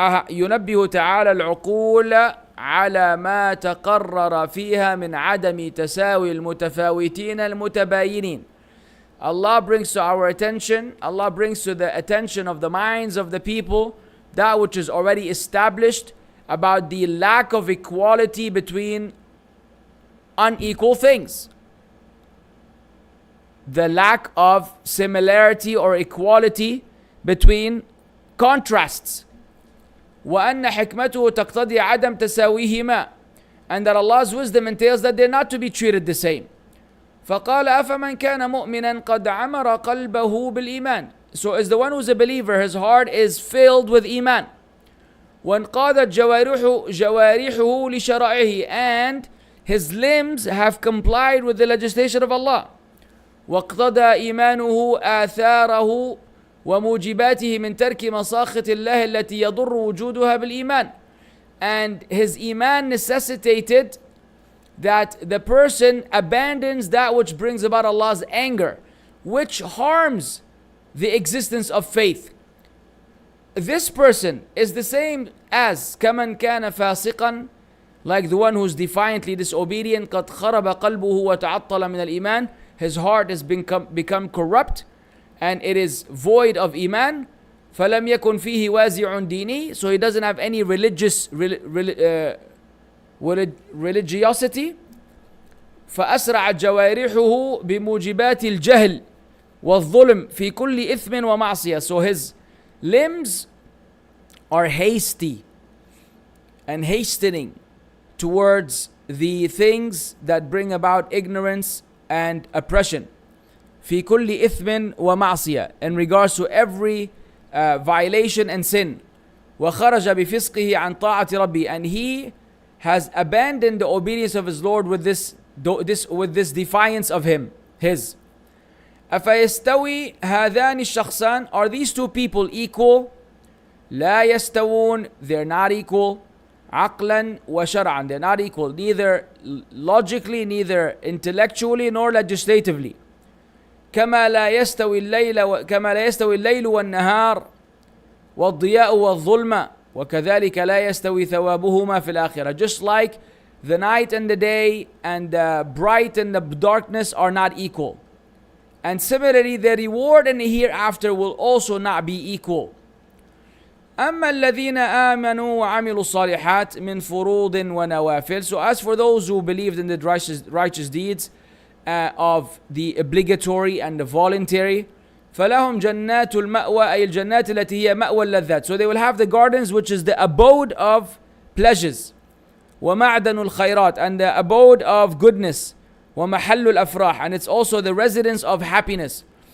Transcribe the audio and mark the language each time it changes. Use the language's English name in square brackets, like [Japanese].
[Arabic] ينبه تعالى العقول على ما تقرر فيها من عدم تساوي المتفاوتين المتباينين. [English] Allah brings to our attention, Allah brings to the attention of the minds of the people that which is already established about the lack of equality between unequal things. The lack of similarity or equality between contrasts. [Arabic] وأن حكمته تقتضي عدم تساويهما, [English] and that Allah's wisdom entails that they're not to be treated the same. [Arabic] فقال أفمن كان مؤمنا قد عمر قلبه بالإيمان. [English] So is the one who's a believer, his heart is filled with iman. [Arabic] وانقادت جوارحه لشرائعه, [English] and his limbs have complied with the legislation of Allah. [Arabic] واقتضى إيمانه آثاره وموجباته من ترك مساخط الله التي يضر وجودها بالإيمان. [English] and his iman necessitated that the person abandons that which brings about Allah's anger, which harms the existence of faith. This person is the same as [Arabic] كَمَنْ كَانَ فَاسِقًا, [English] like the one who's defiantly disobedient. [Arabic] قَدْ خَرَبَ قَلْبُهُ وَتَعَطَّلَ مِنَ الْإِيمَانِ, [English] his heart has become corrupt and it is void of iman. [Arabic] فَلَمْ يَكُنْ فِيهِ وَازِعٌ دِينِي, [English] so he doesn't have any religiosity. [Arabic] فأسرعت جوارحه بموجبات الجهل والظلم في كل إثم ومعصية. [English] So his limbs are hasty and hastening towards the things that bring about ignorance and oppression. [Arabic] في كل إثم ومعصية, [English] in regards to every violation and sin. [Arabic] وخرج بفسقه عن طاعة ربي, [English] and he has abandoned the obedience of his Lord with this defiance of his. [Arabic] أفيستوي هذان الشخصان, [English] are these two people equal? [Arabic] لا يستوون, [English] they're not equal. [Arabic] عقلا وشرعا, [English] they're not equal, neither logically, neither intellectually, nor legislatively. [Arabic] كما لا يستوي الليل والنهار والضياء والظلمة وكذلك لا يستوي ثوابهما في الآخرة. [English] Just like the night and the day and the bright and the darkness are not equal. And similarly, the reward in the hereafter will also not be equal. [Arabic] أما الذين آمنوا وعملوا الصالحات من فروض ونوافل. [English] So as for those who believed in the righteous deeds of the obligatory and the voluntary, [Arabic] فلهم جنات المأوى أي الجنات التي هي مأوى اللذات. [English] So they will have the gardens which is the abode of pleasures. [Arabic] ومعدن الخيرات, [English] and the abode of goodness. [Arabic] ومحل الأفراح, [English] and it's also the residence of happiness.